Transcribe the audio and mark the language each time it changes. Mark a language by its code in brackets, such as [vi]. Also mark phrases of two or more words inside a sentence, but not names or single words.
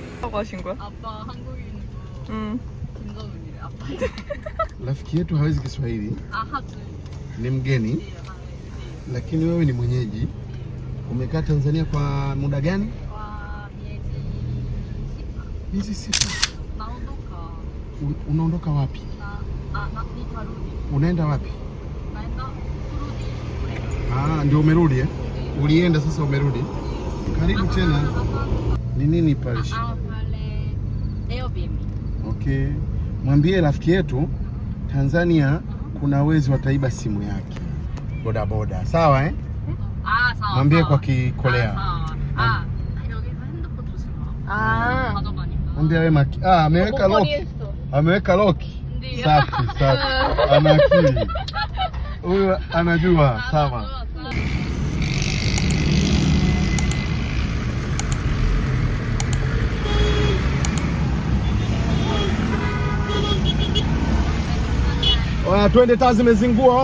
[ko] 누구라고 하신 거야? 아빠 한국인이고 응. 김정은이래 아빠. [sw] Rafiki yetu hawezi Kiswahili, hatu ni mgeni, lakini wewe ni mwenyeji. Umekaa Tanzania kwa muda gani? kwa Miezi 6. naondoka Unaondoka wapi? nitarudi. Unaenda wapi? naenda kurudi. Ndio umerudi eh? Ulienda sasa umerudi. Karibu tena. Ni nini pale? pale Airbnb. Okay. Mwambie rafiki yetu Tanzania kuna wezi wataiba simu yake. Boda boda. Sawa eh? sawa. Mwambie kwa Kikolea. sawa. [ko] 여기서 핸드폰 조심 마. 가져가니까. [sw] Mwambie wewe ameweka lock. Ameweka lock. Ndio. Safi, safi. Ana akili. Huyu anajua. Sawa. Oya, twende, taa zimezingua.